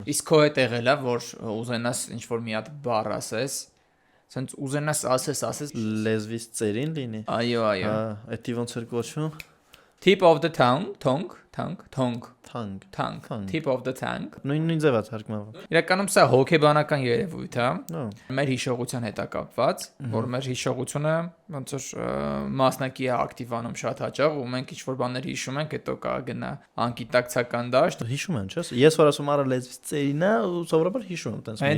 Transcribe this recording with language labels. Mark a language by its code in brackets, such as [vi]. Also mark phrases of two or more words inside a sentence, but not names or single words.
[hy] Իսկ քո հետ եղել է, որ ուզենաս ինչ-որ մի հատ բառ ասես, սենց ուզենաս ասես, Լեզվից ծերին լինի։ այո, Էդի ոնց էր կոչվում։ [en] tip of the tongue, tongue, [hy] Թանկ։ [en] tip of the tongue։ [hy] Նույն ձև է թարգմանվում։ Իրականում սա հոգեբանական երևույթ է, Հա։ մեր հիշողության հետ է կապված, որ մեր հիշողությունը ոնց որ մասնակի է ակտիվանում շատ հաճախ ու մենք ինչ-որ բաներ հիշում ենք, հետո կգնա անկիտակցական դաշտ։ Հիշում են, չէ՞։ Ես որ ասում արա լեզվից ծերին է, ու սովորաբար հիշում եմ տենց մի